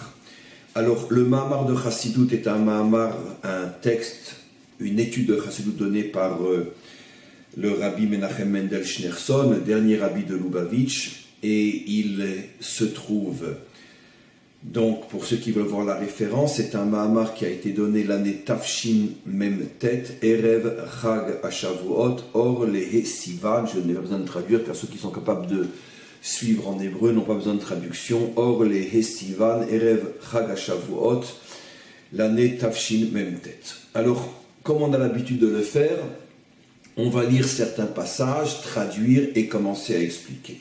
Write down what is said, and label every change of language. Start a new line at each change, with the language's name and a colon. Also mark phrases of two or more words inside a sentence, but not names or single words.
French: Alors, le Mahamar de Chassidut est un Mahamar, un texte, une étude de Chassidut donnée par le rabbi Menachem Mendel Schneerson, le dernier rabbi de Lubavitch, et il se trouve, donc pour ceux qui veulent voir la référence, c'est un Mahamar qui a été donné l'année
Hebrew: תש"מ ט ערב חג השבועות אור לה' סיון.
French: Je n'ai pas besoin de traduire, car ceux qui sont capables de suivre en hébreu n'ont pas besoin de traduction.
Hebrew: אור לה' סיון, ערב חג השבועות,
French: l'année
Hebrew: תשמ"ט.
French: Alors, comme on a l'habitude de le faire, on va lire certains passages, traduire et commencer à expliquer.